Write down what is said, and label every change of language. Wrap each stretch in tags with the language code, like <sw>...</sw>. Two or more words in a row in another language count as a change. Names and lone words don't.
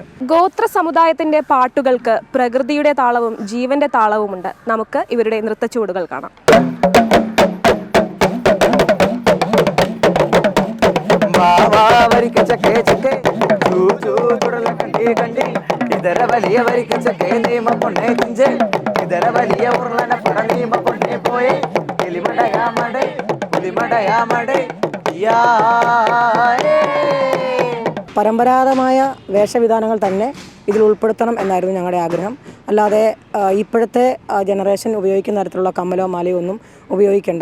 <ml>ഗോത്ര സമുദായത്തിൻ്റെ പാട്ടുകൾക്ക് പ്രകൃതിയുടെ താളവും ജീവൻ്റെ താളവുമുണ്ട്. നമുക്ക് ഇവരുടെ നൃത്തച്ചുവടുകൾ കാണാം.</ml> <tcy>ಇದರ ಬಲಿಯ ವರಿಕ ಚಕ್ಕೆ ನೇಮ ಪೊಣ್ಣೆ ಕುಂಜೆ ಇದರ ಬಲಿಯ ಉರ್ಲನ ಪುಡ ನೇಮ ಪೊಣ್ಣೆ പോയെ പുലിമടയാ മടേ</tcy> <ml>പരമ്പരാഗതമായ വേഷവിധാനങ്ങൾ തന്നെ ഇതിൽ ഉൾപ്പെടുത്തണം എന്നായിരുന്നു ഞങ്ങളുടെ ആഗ്രഹം. അല്ലാതെ ഇപ്പോഴത്തെ ജനറേഷൻ ഉപയോഗിക്കുന്ന തരത്തിലുള്ള കമ്മലോ മാലയോ ഒന്നും ഉപയോഗിക്കേണ്ട.</ml>